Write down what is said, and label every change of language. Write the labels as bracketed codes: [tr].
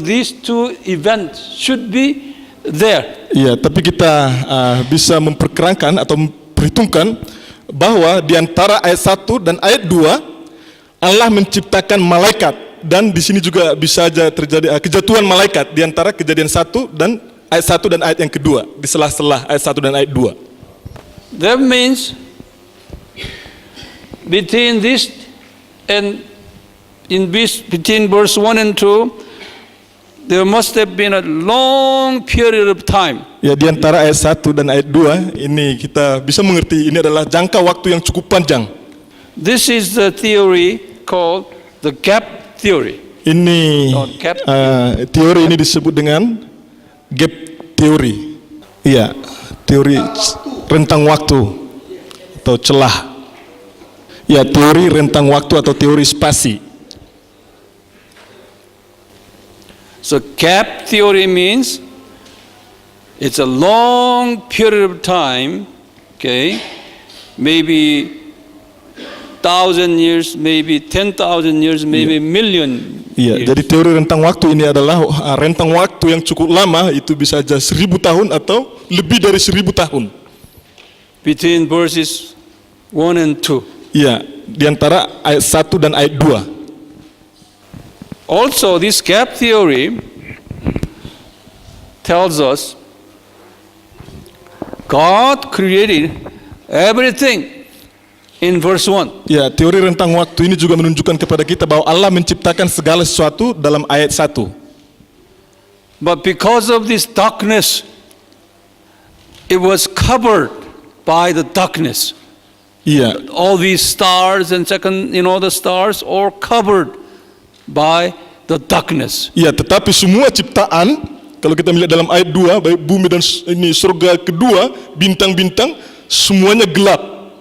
[en] These two events should be there. [id] Iya, tapi kita bisa memperkirakan atau memperhitungkan bahwa di antara ayat 1 dan ayat 2 Allah menciptakan malaikat, dan di sini juga bisa saja terjadi kejatuhan malaikat di antara Kejadian 1 dan ayat 1 dan ayat yang kedua, di sela-sela ayat 1 dan ayat 2. [en] That means between this and between verse 1 and 2, there must have been a long period of time. [id] Ya, di antara ayat 1 dan ayat 2 ini kita bisa mengerti ini adalah jangka waktu yang cukup panjang. [en] This is the theory called the gap theory. [id] Ini teori ini disebut dengan gap theory. Iya, teori rentang waktu atau celah. Ya, teori rentang waktu atau teori spasi. [en] So gap theory means it's a long period of time, okay, maybe 1,000 years, maybe 10,000 years, maybe million years. [id] Jadi teori rentang waktu ini adalah rentang waktu yang cukup lama, itu bisa saja 1.000 tahun atau lebih dari 1.000 tahun. [en] Between verses 1 and 2. [id] Iya, di antara ayat 1 dan ayat 2. [en] Also, this gap theory tells us God created everything in verse 1. [id] Ya, teori rentang waktu ini juga menunjukkan kepada kita bahwa Allah menciptakan segala sesuatu dalam ayat 1. [en] But because of this darkness, it was covered by the darkness. [id] Iya. [en] All these stars and the stars all covered by the darkness. [id] Ya, tetapi semua ciptaan, kalau kita melihat dalam ayat 2, baik bumi dan ini surga kedua, bintang-bintang, semuanya gelap.